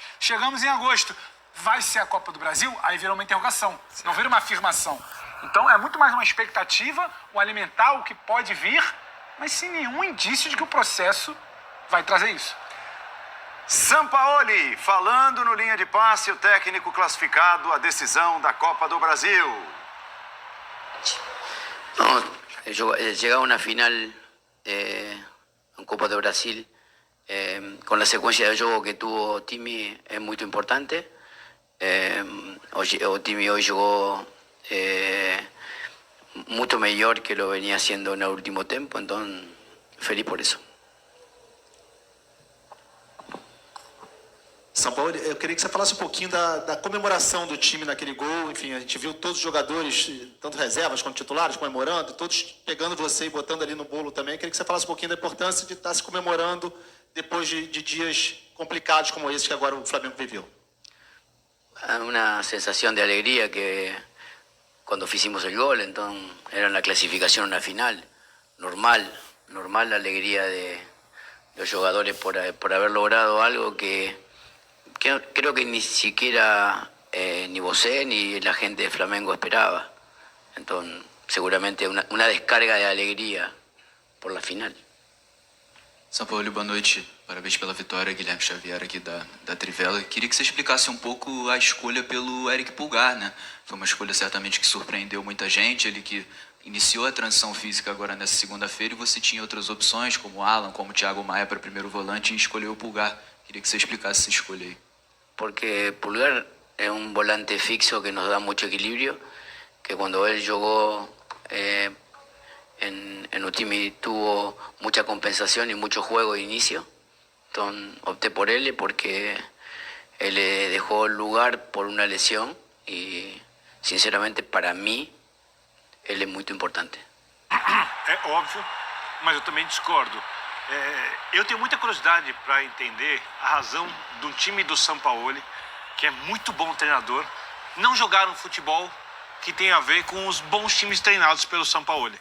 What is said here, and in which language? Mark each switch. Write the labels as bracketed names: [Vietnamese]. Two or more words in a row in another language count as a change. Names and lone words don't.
[Portuguese] Chegamos em agosto, vai ser a Copa do Brasil? Aí vira uma interrogação, não vira uma afirmação. Então é muito mais uma expectativa, o alimentar o que pode vir, mas sem nenhum indício de que o processo vai trazer isso. Sampaoli, falando no linha de passe, o técnico classificado à decisão da Copa do Brasil. [Spanish] No, llegar a una final en Copa do Brasil con la secuencia de juego que tuvo Timi es muy importante. O Timi hoy jugó mucho mejor que lo venía haciendo en el último tiempo, entonces feliz por eso. [Portuguese] Sampaoli, eu queria que você falasse um pouquinho da comemoração do time naquele gol. Enfim, a gente viu todos os jogadores, tanto reservas quanto titulares, comemorando, todos pegando você e botando ali no bolo também. Eu queria que você falasse um pouquinho da importância de estar se comemorando depois de dias complicados como esse que agora o Flamengo viveu. [Spanish] Una sensación de alegría que cuando hicimos el gol, entonces era la clasificación a una final. Normal la alegría de los jugadores por haber logrado algo que creo que ni siquiera ni vos ni la gente de Flamengo esperaba. Entonces, seguramente una descarga de alegría por la final. [Portuguese] Sampaoli, boa noite. Parabéns pela vitória, Guilherme Xavier aqui da Trivela. Queria que você explicasse um pouco a escolha pelo Eric Pulgar, né? Foi uma escolha certamente que surpreendeu muita gente, ele que iniciou a transição física agora nessa segunda-feira e você tinha outras opções, como o Alan, como o Thiago Maia para primeiro volante e escolheu o Pulgar. Queria que você explicasse essa escolha aí. [Spanish] Porque Pulgar es un volante fixo que nos da mucho equilibrio, que cuando él jugó en Utimi tuvo mucha compensación y mucho juego de inicio. Entonces opté por él porque él le dejó el lugar por una lesión y sinceramente para mí él es muy importante. [Portuguese] É óbvio, mas eu também discordo. Eu tenho muita curiosidade para entender a razão do time do Sampaoli, que é muito bom treinador, não jogar um futebol que tem a ver com os bons times treinados pelo Sampaoli.